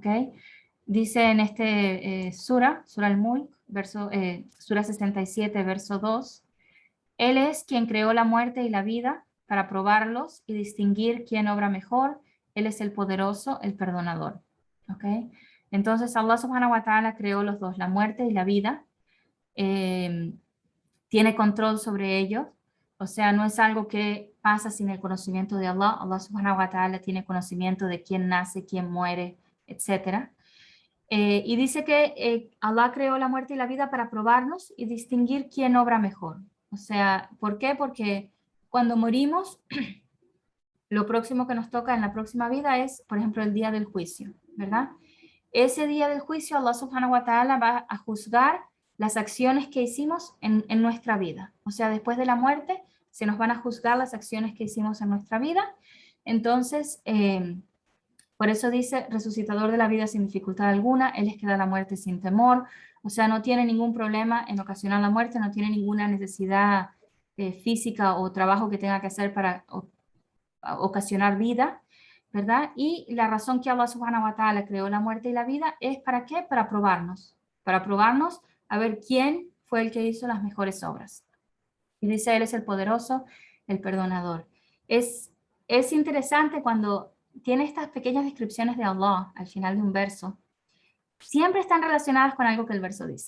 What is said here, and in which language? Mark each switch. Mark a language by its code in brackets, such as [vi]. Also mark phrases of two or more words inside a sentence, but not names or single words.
[es] Dice en este Sura al-Mulk, Sura 67, verso 2, Él es quien creó la muerte y la vida para probarlos y distinguir quién obra mejor. Él es el poderoso, el perdonador. ¿Ok? Entonces Allah [ar] سبحانه وتعالى [es] creó los dos, la muerte y la vida. Tiene control sobre ellos, o sea, no es algo que pasa sin el conocimiento de Allah. Allah [ar] سبحانه وتعالى [es] tiene conocimiento de quién nace, quién muere, etc. Y dice que Allah creó la muerte y la vida para probarnos y distinguir quién obra mejor. O sea, ¿por qué? Porque cuando morimos, lo próximo que nos toca en la próxima vida es, por ejemplo, el día del juicio, ¿verdad? Ese día del juicio, Allah [ar] سبحانه وتعالى [es] va a juzgar las acciones que hicimos en nuestra vida. O sea, después de la muerte, se nos van a juzgar las acciones que hicimos en nuestra vida. Entonces, por eso dice, resucitador de la vida sin dificultad alguna, Él es que da la muerte sin temor. O sea, no tiene ningún problema en ocasionar la muerte, no tiene ninguna necesidad física o trabajo que tenga que hacer para ocasionar vida, ¿verdad? Y la razón que Allah [ar] سبحانه وتعالى [es] creó la muerte y la vida es ¿para qué? Para probarnos a ver quién fue el que hizo las mejores obras. Y dice, Él es el poderoso, el perdonador. Es interesante cuando tiene estas pequeñas descripciones de Allah al final de un verso, siempre están relacionadas con algo que el verso dice.